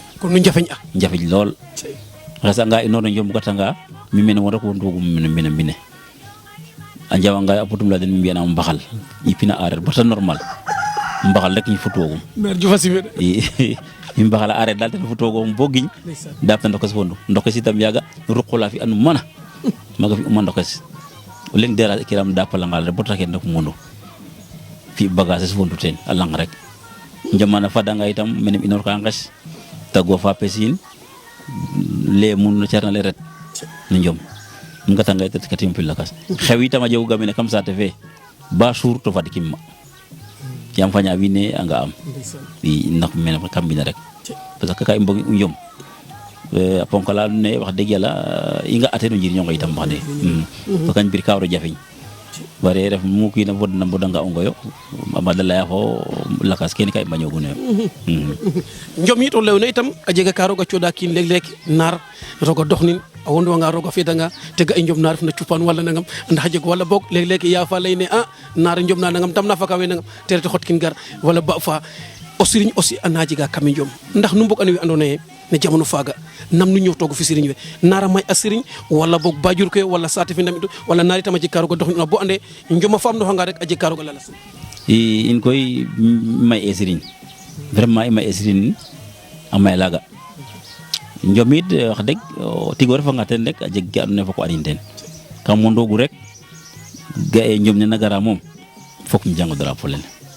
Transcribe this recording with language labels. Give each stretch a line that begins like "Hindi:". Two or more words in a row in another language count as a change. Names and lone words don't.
Serer: kon nu njafeñ a njafeñ lool xesanga inoor na njom gatanga mi mene mo rek wondugum mbine a njawanga a putum la den mi mbi'anam mbaxal yipina aareer bata normal mbaxal rek ñi futwogum Naar Diouf a sime mi mbaxal a aareer daal ten futwogum bo giñ daapta ndokes fondu ndokes itam yaaga ruqola fi anu mana maaga fi uma ndokes o leng dera kiram daapalangal rek bota ken rek mundu fi bagage fondu ten a lang rek njamana fadanga itam menem inor ka nges tagwa fa pesin le mun carna le ret no njom ngata ngay tet katim pil lakas xew itam a jegu gamene kam saate fe ba suur to fadikim ma yam faña wiine anga am i nak mene kam bina rek
French: parce que
Serer: ka i mbog njom a ponkala ne
Wolof: wax dëgg yàlla
Serer: i nga ate no njir ñongo itam wax de to kañ bir kawro jafeñ bare ref mu kina fodna bodanga o ngoyo amada laya fo lakas kene ka i mbañogunoyo njom yit o lewna itam a jega ka roog a cooɗa kiin leeg-leeg naar roog a doxnin a wondwanga roog a fedanga te ga i njom na refna cupan wala nangam ndax a jeg wala boog leeg-leeg ya fa leyne a naar njom na nangam tam na faka we nangam te rete xot kin gar wala ba fa o siriñ aussi ana jega kame njom ndax nu mbog ane we andoona yee ne jamono faaga nam nu ñootoogu fi siriñ we naara may a siriñ wala boog bajur ke wala saate fe ndamitu wala naar itam a jeg ka roog a doxin bo ande njoma faam noxanga rek a jeg ka roog a lalas in koy may e siriñ vraiment i may e siriñ a may laaga njomit
Wolof: wax dëgg
Serer: tigo refanga ten rek a jeg ke andoona yee fok o anin ten kam mondoogu rek ga e njom ne na gara moom fok um jang o drapeau lene